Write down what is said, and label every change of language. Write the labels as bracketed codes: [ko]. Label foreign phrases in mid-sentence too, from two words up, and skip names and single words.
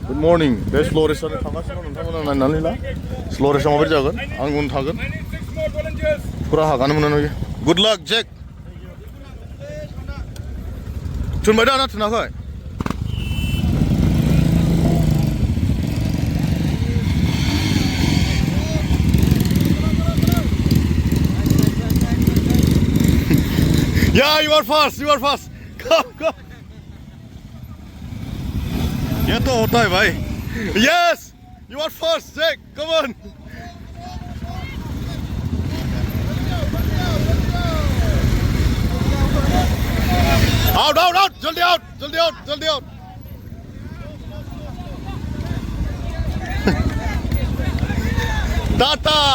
[en] morning. [brx] बे स्ल' रेसानो थांगासिनो नोंथांमोना नायनानै ला स्ल' रेसा माबायदि जागोन आं उन थागोन फुरा हागानो मोना नुयो [en] good luck Jack [brx] थुनबाय दा ना थुनाखै [en] Yeah, you are fast. Come. [hi] ये तो होता है भाई [en] Yes, you are first, Jack. Come on. Out. [hi] जल्दी out. Tata.